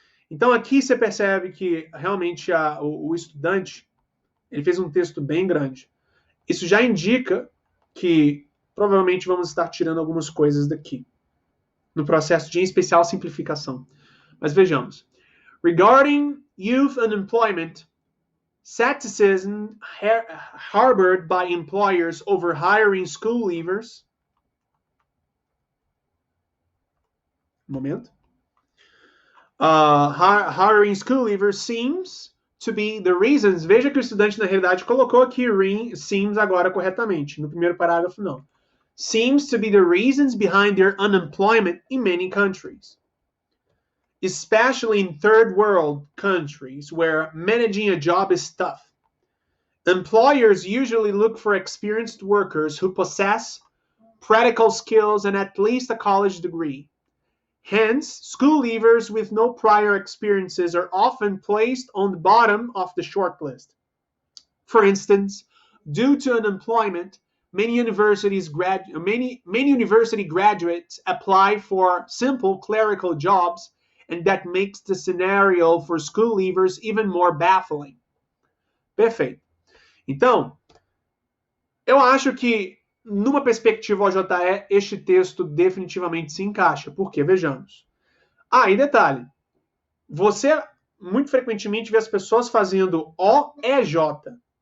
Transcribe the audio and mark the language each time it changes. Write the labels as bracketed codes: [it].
[pt] Então, aqui você percebe que realmente o estudante ele fez um texto bem grande. Isso já indica que provavelmente vamos estar tirando algumas coisas daqui, no processo de, em especial, simplificação. Mas vejamos. [en] Regarding youth unemployment, scepticism harbored by employers over hiring school leavers. [pt] Momento. [en] Hiring school leavers seems to be the reasons. [pt] Veja que o estudante, na realidade, colocou aqui seems agora corretamente. No primeiro parágrafo, não. [en] Seems to be the reasons behind their unemployment in many countries, especially in third world countries where managing a job is tough. Employers usually look for experienced workers who possess practical skills and at least a college degree. Hence, school leavers with no prior experiences are often placed on the bottom of the shortlist. For instance, due to unemployment, many university graduates apply for simple clerical jobs, and that makes the scenario for school leavers even more baffling. [pt] Perfeito. Então, eu acho que numa perspectiva OJE, este texto definitivamente se encaixa. Por quê? Vejamos. E detalhe. você muito frequentemente vê as pessoas fazendo O, E, J.